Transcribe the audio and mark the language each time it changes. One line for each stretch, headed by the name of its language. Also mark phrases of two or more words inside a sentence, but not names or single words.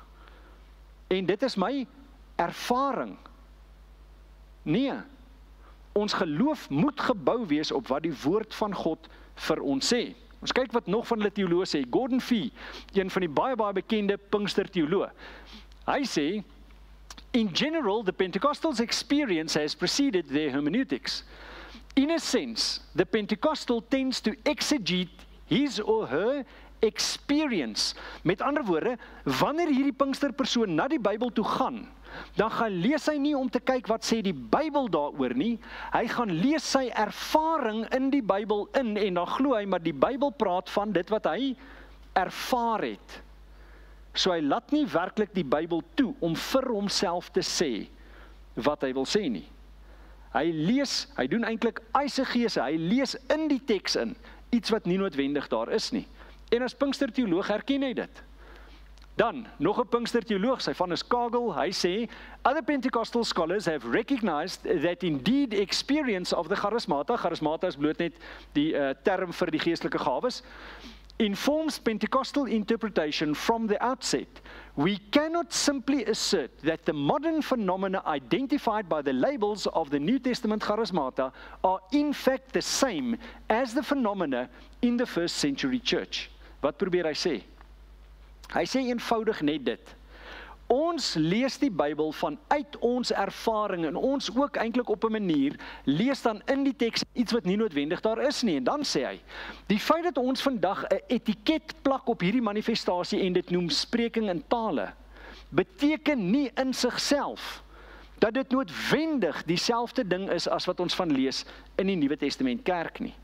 Afrikaans: En dit is my ervaring. Nee, ons geloof moet gebou wees op wat die woord van God vir ons sê. Ons kyk wat nog van hulle teoloë sê. Gordon Fee, een van die baie bekende Pinkster teoloë. Hy sê,
English: in general, the Pentecostals' experience has preceded their hermeneutics. In a sense, the Pentecostal tends to exegete his or her experience.
Afrikaans: Met ander woorde, wanneer hierdie Pinksterpersoon na die Bybel toe gaan, dan gaan lees hy nie om te kyk wat sê die Bybel daaroor nie, hy gaan lees sy ervaring in die Bybel in, en dan glo hy, maar die Bybel praat van dit wat hy ervaar het. So hy laat nie werklik die Bybel toe om vir homself te sê wat hy wil sê nie. Hy lees, hy doen eintlik eisegese, hy lees in die teks in, iets wat nie noodwendig daar is nie. En as Pinksterteoloog herken hy dit. Dan, nog 'n Pinksterteoloog, sy van is Kagel, hy sê,
English: other Pentecostal scholars have recognized that indeed experience of the charismata is
Afrikaans: bloot net die term vir die geestelike gawes,
English: informs Pentecostal interpretation from the outset. We cannot simply assert that the modern phenomena identified by the labels of the New Testament charismata are in fact the same as the phenomena in the first century church.
Afrikaans: Wat probeer hy sê? Hy sê eenvoudig net dit. Ons lees die Bybel vanuit ons ervaring en ons ook eintlik op 'n manier lees dan in die teks iets wat nie noodwendig daar is nie. En dan sê hy, die feit dat ons vandag 'n etiket plak op hierdie manifestasie en dit noem spreking in tale, beteken nie in sigself dat dit noodwendig dieselfde ding is as wat ons van lees in die Nuwe Testament kerk nie.